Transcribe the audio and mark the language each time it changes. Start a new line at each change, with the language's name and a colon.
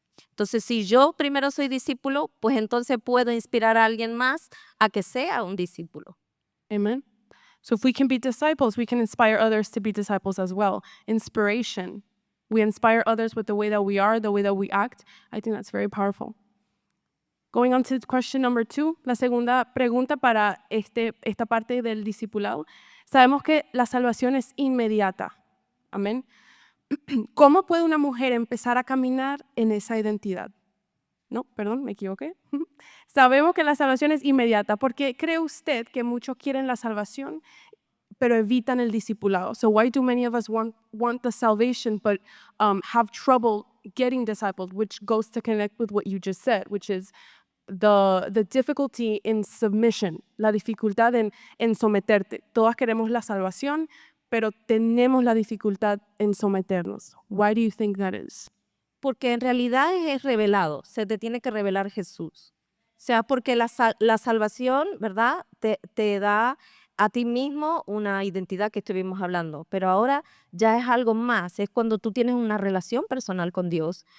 Spanish: Entonces, si yo primero soy discípulo, pues entonces puedo inspirar a alguien más a que sea un discípulo.
English: Amen. So if we can be disciples, we can inspire others to be disciples as well. Inspiration. We inspire others with the way that we are, the way that we act. I think that's very powerful. Going on to question number 2,
Spanish: la segunda pregunta para esta parte del discipulado. Sabemos que la salvación es inmediata. Amén. ¿Cómo puede una mujer empezar a caminar en esa identidad? No, perdón, me equivoqué. Sabemos que la salvación es inmediata. ¿Por qué cree usted que muchos quieren la salvación, pero evitan el discipulado?
English: So why do many of us want the salvation, but have trouble getting discipled, which goes to connect with what you just said, which is the difficulty in submission,
Spanish: la dificultad en someterte. Todas queremos la salvación, pero tenemos la dificultad en someternos.
English: Why do you think that is?
Spanish: Porque en realidad es revelado, se te tiene que revelar Jesús. O sea, porque la salvación, ¿verdad? Te da a ti mismo una identidad que estuvimos hablando, pero ahora ya es algo más, es cuando tú tienes una relación personal con Dios.